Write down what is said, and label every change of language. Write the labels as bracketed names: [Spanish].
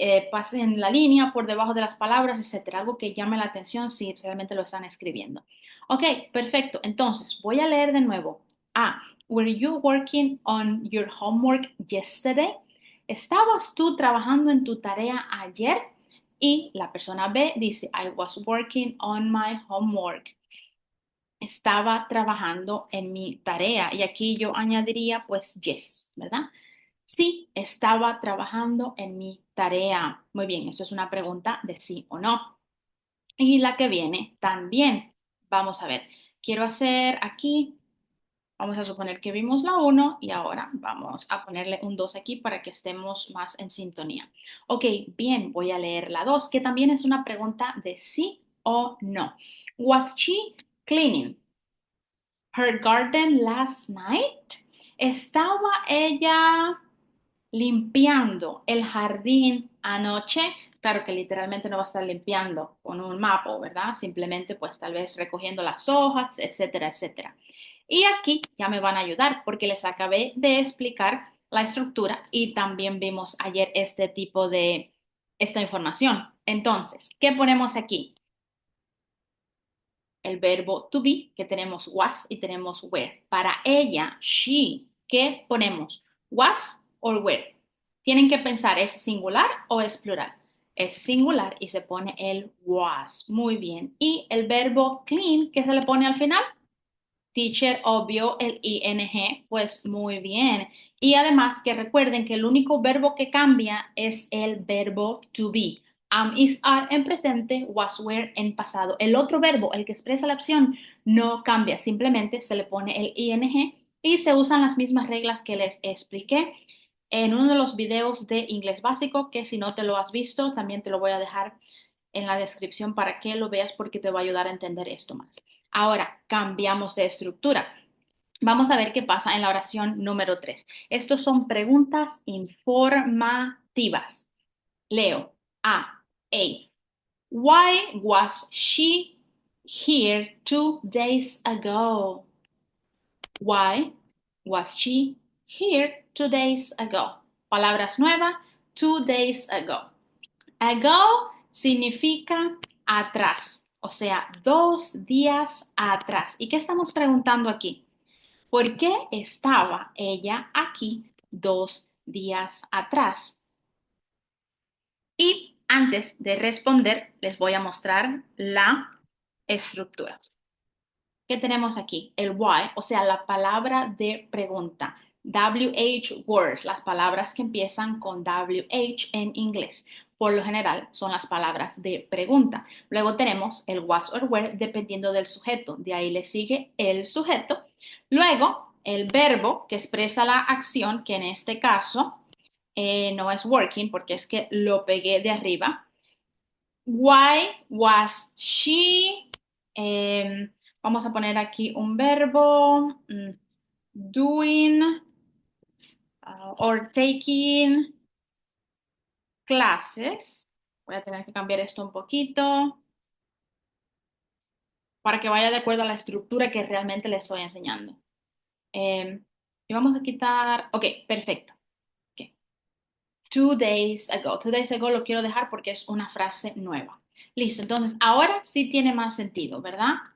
[Spanish] pasen la línea por debajo de las palabras, etcétera, algo que llame la atención si realmente lo están escribiendo. Ok, perfecto. Entonces, voy a leer de nuevo. A. [English] Were you working on your homework yesterday? [Spanish] ¿Estabas tú trabajando en tu tarea ayer? Y la persona B dice, [English] I was working on my homework. [Spanish] Estaba trabajando en mi tarea. Y aquí yo añadiría pues yes, ¿verdad? Sí, estaba trabajando en mi tarea. Muy bien, esto es una pregunta de sí o no. Y la que viene también. Vamos a ver, quiero hacer aquí, vamos a suponer que vimos la uno y ahora vamos a ponerle un 2 aquí para que estemos más en sintonía. Ok, bien, voy a leer la 2 que también es una pregunta de sí o no. [English] Was she cleaning her garden last night? [Spanish] ¿Estaba ella limpiando el jardín anoche? Claro que literalmente no va a estar limpiando con un mapa, ¿verdad? Simplemente pues tal vez recogiendo las hojas, etcétera, etcétera. Y aquí ya me van a ayudar porque les acabé de explicar la estructura y también vimos ayer este tipo de esta información. Entonces, ¿qué ponemos aquí? El verbo to be, que tenemos was y tenemos were. Para ella, she, ¿qué ponemos? Was or were. Tienen que pensar, ¿es singular o es plural? Es singular y se pone el was. Muy bien. Y el verbo clean, ¿qué se le pone al final? Teacher, obvio, el ing, pues muy bien. Y además que recuerden que el único verbo que cambia es el verbo to be. Am, is, are en presente, was, were en pasado. El otro verbo, el que expresa la opción, no cambia, simplemente se le pone el ing y se usan las mismas reglas que les expliqué en uno de los videos de inglés básico, que si no te lo has visto, también te lo voy a dejar en la descripción para que lo veas porque te va a ayudar a entender esto más. Ahora, cambiamos de estructura. Vamos a ver qué pasa en la oración número 3. Estos son preguntas informativas. Leo. A. A. [English] Why was she here 2 days ago? Why was she here 2 days ago? [Spanish] Palabras nuevas, 2 days ago. Ago significa atrás, o sea, 2 días atrás. ¿Y qué estamos preguntando aquí? ¿Por qué estaba ella aquí 2 días atrás? Y antes de responder, les voy a mostrar la estructura. ¿Qué tenemos aquí? El why, o sea, la palabra de pregunta. WH words, las palabras que empiezan con WH en inglés. Por lo general son las palabras de pregunta. Luego tenemos el was or were dependiendo del sujeto. De ahí le sigue el sujeto. Luego el verbo que expresa la acción, que en este caso no es working porque es que lo pegué de arriba. [English] Why was she? [Spanish] Vamos a poner aquí un verbo. [English] Doing or taking classes. [Spanish] Voy a tener que cambiar esto un poquito para que vaya de acuerdo a la estructura que realmente le estoy enseñando. Y vamos a quitar. Ok, perfecto. Ok. [English] 2 days ago. [Spanish] 2 days ago lo quiero dejar porque es una frase nueva. Listo, entonces ahora sí tiene más sentido, ¿verdad?